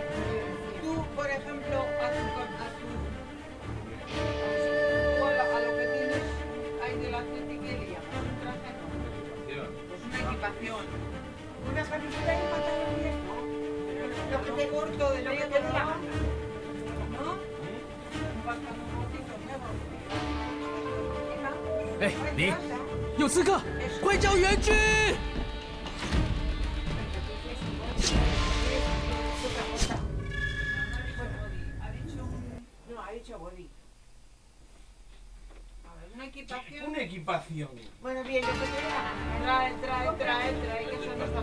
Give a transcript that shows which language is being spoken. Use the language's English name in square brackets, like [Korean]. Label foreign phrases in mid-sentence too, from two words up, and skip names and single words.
[Spanish] Tú, por ejemplo, a lo que tienes ahí del Athletic, ¿qué le llamas? ¿Un traje? No. Pues una equipación. Una camiseta y un pantalón y esto. Lo que te corto de Lo medio que te lado, diga. ¿no? Un pantalón cortito negro. [Chinese] 哎，你有刺客，快叫援军！ [Spanish] No, ha dicho body. A ver, una equipación. Una equipación. Bueno, bien, lo que te dé la gana. Trae, que son estas